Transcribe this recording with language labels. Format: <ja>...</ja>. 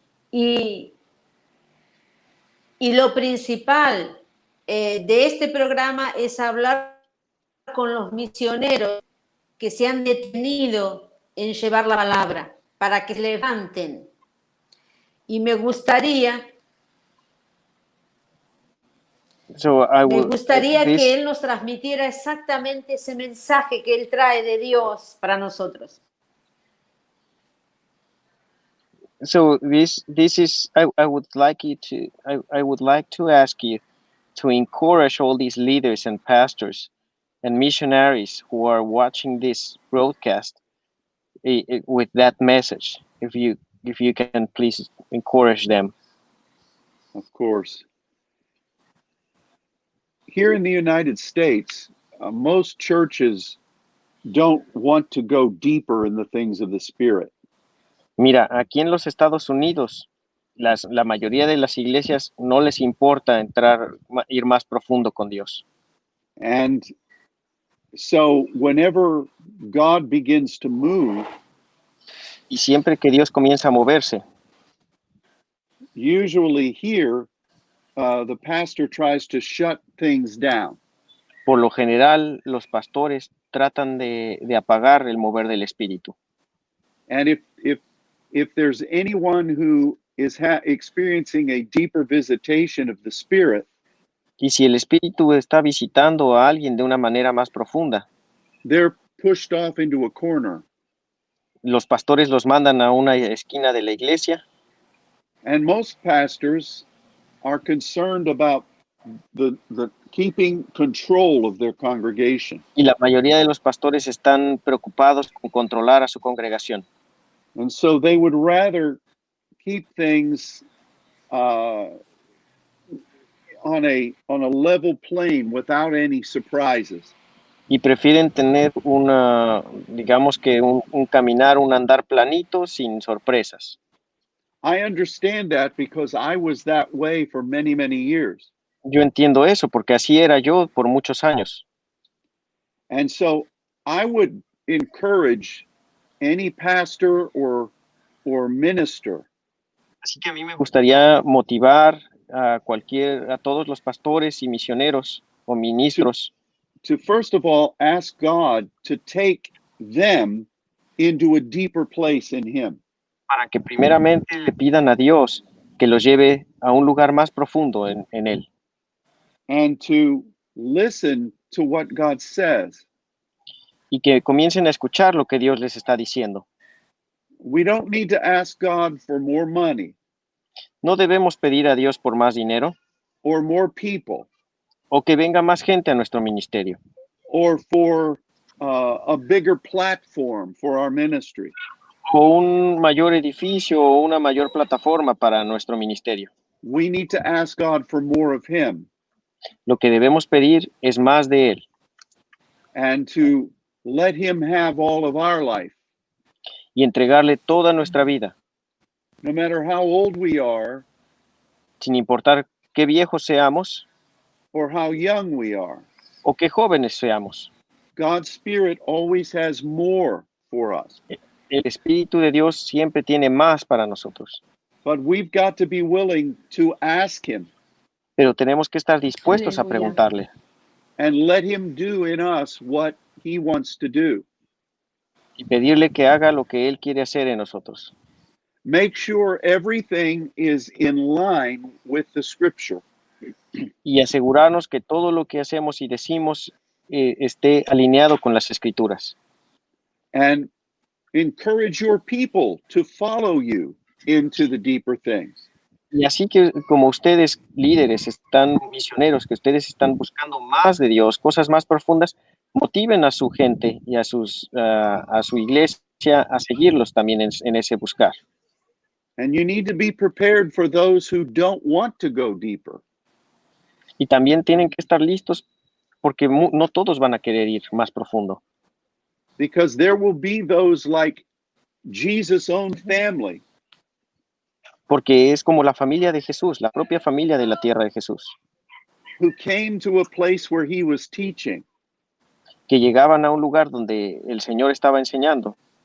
<es>Y lo principal de este programa es hablar con los misioneros que se han detenido en llevar la palabra para que se levanten. Y me gustaría que él nos transmitiera exactamente ese mensaje que él trae de Dios para nosotros.</es> <en>So this is I would like to ask you to encourage all these leaders and pastors and missionaries who are watching this broadcast with that message. If you can please encourage them. Of course. Here in the United States, most churches don't want to go deeper in the things of the Spirit.</en> <es>Mira, aquí en los Estados Unidos, la mayoría de las iglesias no les importa ir más profundo con Dios.</es> <en>And so whenever God begins to move,</en> <es>y siempre que Dios comienza a moverse,</es> <en>usually here, the pastor tries to shut things down.</en> <es>Por lo general, los pastores tratan de apagar el mover del Espíritu.</es> <en>And if there's anyone who is experiencing a deeper visitation of the Spirit,</en> <es>y si el Espíritu está visitando a alguien de una manera más profunda,</es> <en>they're pushed off into a corner.</en> <es>Los pastores los mandan a una esquina de la iglesia.</es> <en>And most pastors are concerned about the keeping control of their congregation.</en> <es>Y la mayoría de los pastores están preocupados con controlar a su congregación.</es> <en>And so they would rather keep things on a level plane without any surprises.</en> <es>Y prefieren tener digamos que un caminar, un andar planito sin sorpresas.</es> <en>I understand that because I was that way for many, many years.</en> <es>Yo entiendo eso porque así era yo por muchos años.</es> <en>And so I would encourage any pastor or minister</en> <es>Así que a mí me gustaría motivar a todos los pastores y misioneros o ministros</es> <en>to first of all ask God to take them into a deeper place in Him.</en> <es>para que primeramente le pidan a Dios que los lleve a un lugar más profundo en Él</es> <en>And to listen to what God says.</en> <es>y que comiencen a escuchar lo que Dios les está diciendo.</es> <en>We don't need to ask God for more money</en> <es>No debemos pedir a Dios por más dinero</es> <en>or more people</en> <es>o que venga más gente a nuestro ministerio</es> <en>or for a bigger platform for our ministry.</en> <es>o un mayor edificio o una mayor plataforma para nuestro ministerio.</es> <en>We need to ask God for more of Him</en> <es>Lo que debemos pedir es más de Él</es> <en>and to let Him have all of our life.</en> <es>y entregarle toda nuestra vida,</es> <en>No matter how old we are</en> <es>sin importar qué viejos seamos</es> <en>or how young we are.</en> <es>o qué jóvenes seamos.</es> <en>God's Spirit always has more for us.</en> <es>El Espíritu de Dios siempre tiene más para nosotros,</es> <en>But we've got to be willing to ask Him</en> <es>pero tenemos que estar dispuestos a Aleluya. preguntarle</es> <en>and let Him do in us what He wants to do.</en> <es>y pedirle que haga lo que Él quiere hacer en nosotros.</es> <en>Make sure everything is in line with the Scripture.</en> <es>Y asegurarnos que todo lo que hacemos y decimos esté alineado con las Escrituras.</es> <en>And encourage your people to follow you into the deeper things.</en> <es>Y así que como ustedes líderes están misioneros, que ustedes están buscando más de Dios, cosas más profundas, motiven a su gente y a su iglesia a seguirlos también en ese buscar.</es> <en>And you need to be prepared for those who don't want to go deeper.</en> <es>Y también tienen que estar listos porque no todos van a querer ir más profundo.</es> <en>Because there will be those like Jesus' own family</en> <es>Porque es como la familia de Jesús, la propia familia de la tierra de Jesús,</es> <en>who came to a place where He was teaching.</en> <es>que llegaban a un lugar donde el Señor estaba enseñando</es>